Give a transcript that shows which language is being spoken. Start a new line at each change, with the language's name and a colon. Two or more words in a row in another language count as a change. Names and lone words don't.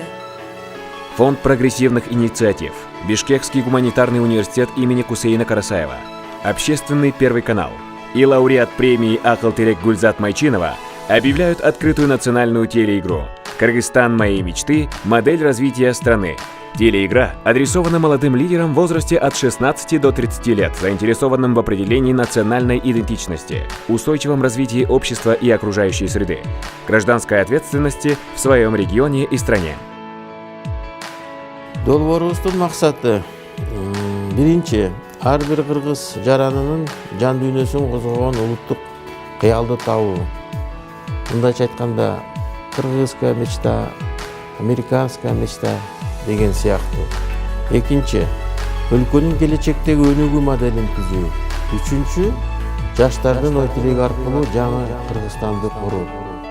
Russian: Фонд прогрессивных инициатив, Бишкекский гуманитарный университет имени Кусейна Карасаева, Общественный первый канал и лауреат премии Акыл-Терек Гульзат Майчинова объявляют открытую национальную телеигру «Кыргызстан моей мечты. Модель развития страны». Телеигра адресована молодым лидерам в возрасте от 16 до 30 лет, заинтересованным в определении национальной идентичности, устойчивом развитии общества и окружающей среды, гражданской ответственности в своем регионе и стране.
Kyrgyz: Долбоорубуздун максаты биринчи ар бир кыргыз жаранынын жан дүйнөсүн козгогон улуттук кыялды табуу. Мындайча айтканда,
Russian: кыргызская мечта, американская мечта
Kyrgyz: деген сыяктуу. Экинчи, өлкөнүн келечектеги өнүгүү моделин түзүү. Үчүнчү, жаштардын ой тилеги аркылуу жаңы Кыргызстанды куруу.